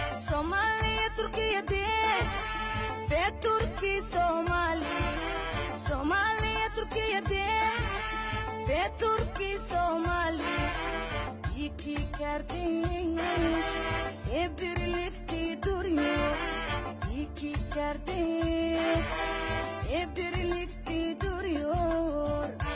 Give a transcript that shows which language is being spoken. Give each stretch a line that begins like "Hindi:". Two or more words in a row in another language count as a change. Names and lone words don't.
Somali: Soomaaliya, Turkiya, dee. Dee Turki, Soomaali. Soomaaliya, Turkiya, dee. Dee Turki, Soomaali.
Turkish: Iki kardeş, hep birlikte duruyor. İki kardeş, hep birlikte duruyor.